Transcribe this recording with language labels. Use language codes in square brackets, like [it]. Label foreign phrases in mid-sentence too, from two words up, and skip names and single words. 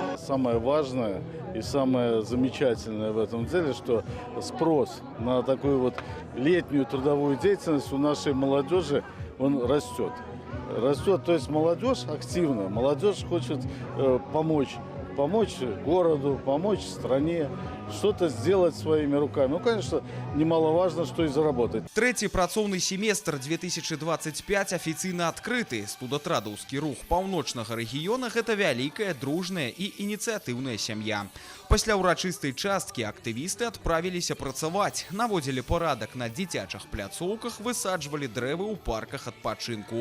[ru] Самое важное и самое замечательное в этом деле, что спрос на такую вот летнюю трудовую деятельность у нашей молодежи, он растет. Растет, то есть молодежь активная, молодежь хочет помочь городу, помочь стране, что-то сделать своими руками. Ну, конечно, немаловажно, что и заработать. [be] Трэці працоўны семестр 2025 афіцыйна адкрыты. Студатрадаўскі рух паўночнага рэгіёна – гэта вялікая, дружная і ініцыятыўная сям'я. Пасля ўрачыстай часткі актывісты адправіліся працаваць, наводзілі парадак на дзіцячых пляцоўках, высаджвалі дрэвы ў парках адпачынку.